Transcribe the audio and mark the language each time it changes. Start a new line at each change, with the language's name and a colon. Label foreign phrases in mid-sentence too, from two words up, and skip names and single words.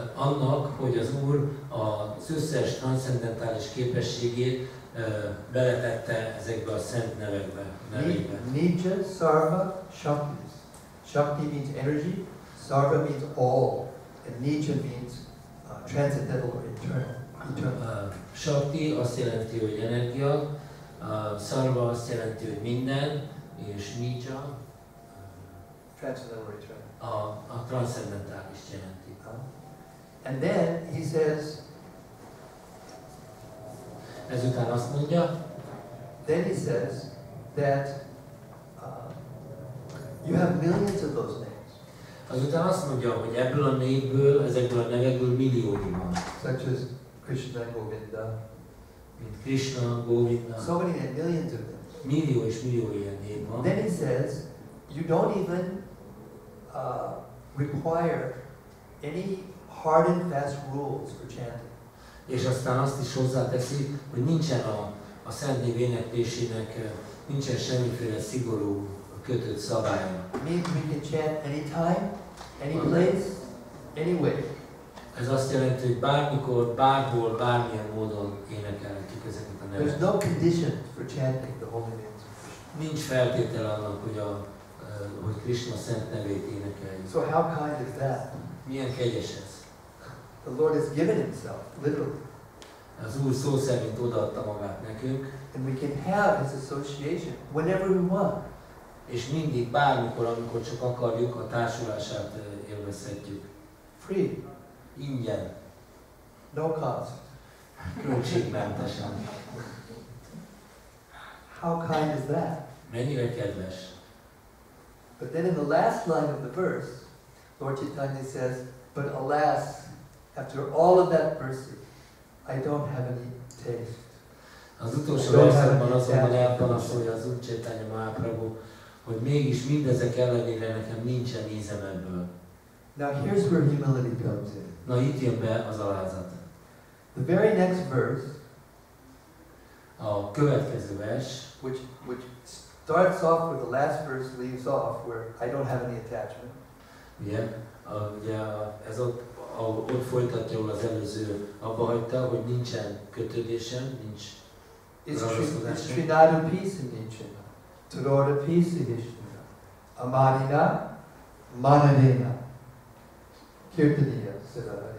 Hungarian: Annak, hogy az Úr az összes transzcendentális képességét beletette ezekbe a szent nevébe.
Sanskrit: Nija, Sarva, Shakti.
English: Shakti means energy, Sarva means all, and Nija means transcendental or eternal.
Hungarian: Shakti azt jelenti, hogy energia, Sarva azt jelenti, hogy minden, és Nija
English: transcendental or eternal.
Hungarian: A transzcendentális jelenti.
English: And then he says,
Hungarian: ezután azt mondja,
English: then he says that you have millions of those names.
Hungarian: Azután azt mondja, hogy ebből a névből, ezekből a nevekből milliói van.
English: Such as Krishna, Govinda.
Hungarian: Mint Krishna, Govinda.
English: So many names, millions of them.
Hungarian: Millió és millió ilyen név van.
English: Then he says, you don't even require any hard and fast rules for chanting.
Hungarian: És aztán azt is hozzáteszi, hogy nincsen a Szent Név éneklésének nincsen semmiféle szigorú kötött szabálya.
English: Means we can chant anytime, any place, anywhere.
Hungarian: Ez azt jelenti, hogy bármikor, bárhol, bármilyen módon énekelhetjük ezeket a neveket.
English: There's no condition for chanting the holy names of Krishna.
Hungarian: Nincs feltétele annak, hogy Krishna szent nevét énekeljük.
English: So how kind is that?
Hungarian: Milyen kegyes ez?
English: The Lord has given himself, literally.
Hungarian: Az Úr szó szerint odaadta magát nekünk,
English: And we can have his association whenever we want.
Hungarian: és mindig, bármikor, amikor csak akarjuk, a társulását élvezhetjük.
English: Free,
Hungarian: Ingyen,
English: no cost.
Hungarian: költségmentesen.
English: How kind is that?
Hungarian: Mennyire kedves.
English: But then in the last line of the verse, Lord Chaitanya says, but alas, after all of that mercy, I don't have any taste.
Hungarian: Az utolsó verszakban azonban elpanaszolja az Úr Chaitanya Mahaprabhu, hogy mégis mindezek ellenére nekem nincsen ízem ebből.
English: Now here's where humility comes in.
Hungarian: Na itt jön be az alázat.
English: The very next verse,
Hungarian: A következő vers,
English: which starts off where the last verse leaves off, where I don't have any attachment.
Hungarian: ugye ez ott folytatja, ahol az előző abba hagyta, hogy nincsen kötődésem, nincs
Sanskrit: It's Trinadu Pisanichana, Taroda Pisihishna, Amadina, Manadena, Kirtaniya, Siddhari.